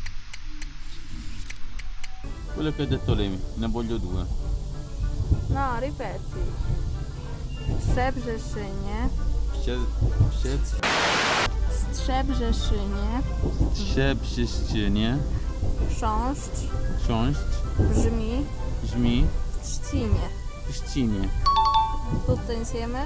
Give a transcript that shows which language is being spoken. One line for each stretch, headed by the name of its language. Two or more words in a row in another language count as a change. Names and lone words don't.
Italian: Quello che ha detto lei, ne voglio 2. No, ripeti.
Polish: W Trzebrzeszynie, Strzebrzeszynie Szczebrzeszynie. chrząszcz Książć. brzmi Brzmi. w trzcinie. W Trzcinie.
Italian: Tutto insieme?